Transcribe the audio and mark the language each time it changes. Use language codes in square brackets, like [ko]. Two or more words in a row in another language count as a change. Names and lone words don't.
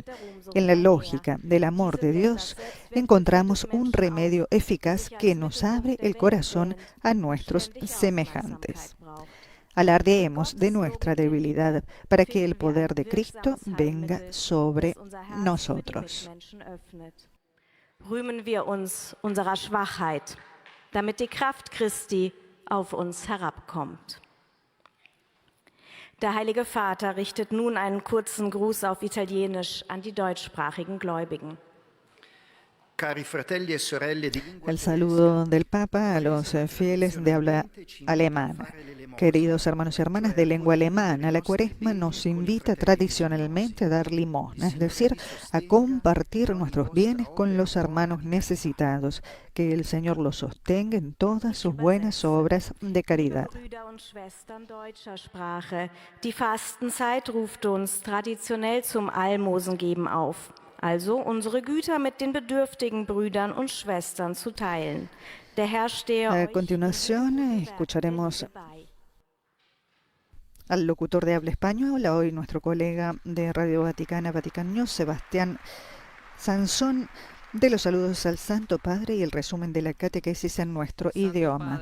[es] En la lógica del amor de Dios encontramos un remedio eficaz que nos abre el corazón a nuestros semejantes. Alardeemos de nuestra debilidad para que el poder de Cristo venga sobre nosotros. [de] Rühmen wir uns unserer Schwachheit, damit die Kraft Christi auf uns herabkommt. Der Heilige Vater richtet nun einen kurzen Gruß auf Italienisch an die deutschsprachigen Gläubigen. [es] El saludo del Papa a los fieles de habla alemana. Queridos hermanos y hermanas de lengua alemana, la Cuaresma nos invita tradicionalmente a dar limosna, es decir, a compartir nuestros bienes con los hermanos necesitados. Que el Señor los sostenga en todas sus buenas obras de caridad. [de] Die Fastenzeit ruft uns traditionell zum Almosengeben auf. Also unsere Güter mit den bedürftigen Brüdern und Schwestern zu teilen. Der Herr stehe [es] A continuación escucharemos al locutor de habla española, hoy nuestro colega de Radio Vaticana, Vatican News, Sebastián Sansón, de los saludos al Santo Padre y el resumen de la catequesis en nuestro idioma.